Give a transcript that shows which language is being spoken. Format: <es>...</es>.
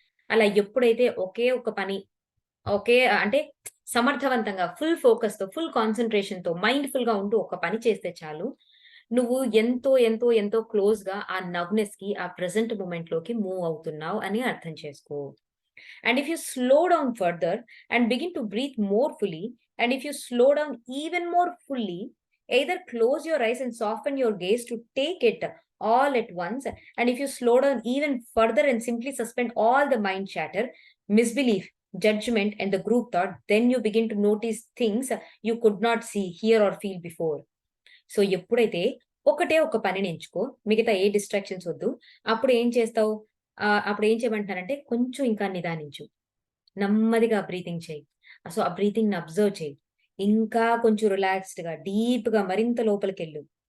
<te>అలా ఎప్పుడైతే ఒకే ఒక్క పని ఒకే అంటే సమర్థవంతంగా ఫుల్ ఫోకస్‌తో, ఫుల్ కాన్సంట్రేషన్‌తో, మైండ్‌ఫుల్‌గా ఉంటూ ఒక పని చేస్తే చాలు. నువ్వు ఎంతో, ఎంతో, ఎంతో క్లోజ్‌గా ఆ నవ్‌నెస్‌కి, ఆ ప్రెజెంట్ మొమెంట్‌లోకి మూవ్ అవుతున్నావు అని అర్థం చేసుకో.</te> <en>And if you slow down further and begin to breathe more fully, and if you slow down even more fully, either close your eyes and soften your gaze to take it all at once. And if you slow down even further and simply suspend all the mind chatter, misbelief, judgment, and the group thought, then you begin to notice things you could not see, hear, or feel before.</en> <te>So, ఎప్పుడైతే ఒకటే ఒక పనిని ఎంచుకో, మిగతా ఏ distractions వద్దు. అప్పుడు ఏం చేస్తావు? అప్పుడు ఏం చేయమంటున్నానంటే కొంచెం ఇంకా నిదానించు. నెమ్మదిగా బ్రీతింగ్ చెయ్యి. సో, ఆ బ్రీతింగ్‌ని అబ్జర్వ్ చెయ్యి. ఇంకా కొంచెం రిలాక్స్డ్‌గా, డీప్‌గా మరింత లోపలికెళ్ళు.</te>